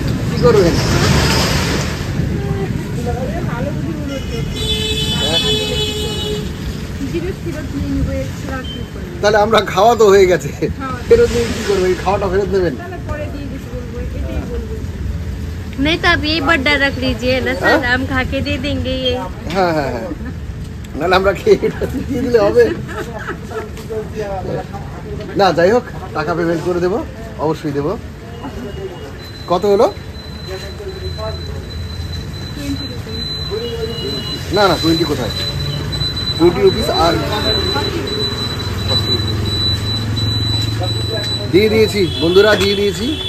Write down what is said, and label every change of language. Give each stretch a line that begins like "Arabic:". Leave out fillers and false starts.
Bangla: কি করবেন? তাহলে আমরা খাওয়া তো হয়ে গেছে, ফেরত নিয়ে কি করবো? এই খাওয়াটা ফেরত দেবেন?
Hindi: नहीं तो आप यही बड्डा रख लीजिए ना सर, हम खा के दे देंगे ये।
Bangla: হ্যাঁ হ্যাঁ হ্যাঁ, নাহলে আমরা খেয়ে এটা দিয়ে দিলে হবে না। যাই হোক, টাকা পেমেন্ট করে দেবো, অবশ্যই দেবো। কত হলো? না না 20 কোথায়? 20 রুপিস। আর দিয়ে দিয়েছি বন্ধুরা, দিয়ে দিয়েছি।